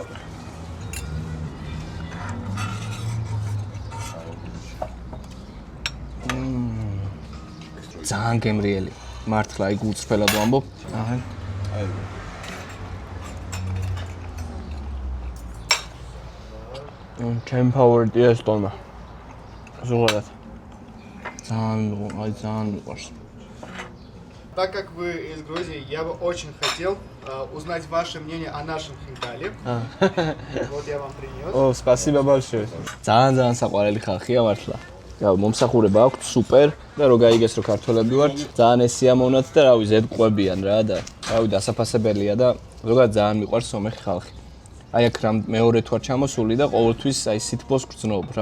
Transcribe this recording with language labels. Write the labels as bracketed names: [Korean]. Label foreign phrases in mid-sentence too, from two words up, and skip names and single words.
[Georgian] ძალიან გემრიელი. მართლა აი გულწრფელად ვამბობ. აჰა. ჩემ ფავორიტია ეს ტოლმა. ზოგადად. ძალიან მიყვარს. [Russian] Так как вы из Грузии, я бы очень хотел узнать ваше мнение о нашем хинкале. Вот я вам принес. ო, спасибо большое. [Georgian] ძალიან საყვარელი ხალხია მართლა. რავი, მომსახურება აქვს სუპერ და რო გაიგეს რომ ქართველები ვართ, ძალიან ესიამოვნათ და რავი, ზედმყვებიან რა და რავი, დასაფასებელია და ზოგადად ძალიან მიყვარს სომეხი ხალხი. აი აქ რამ მეორე თუ არ ჩამოსული და ყოველთვის აი სითბოს გრძნობ რა.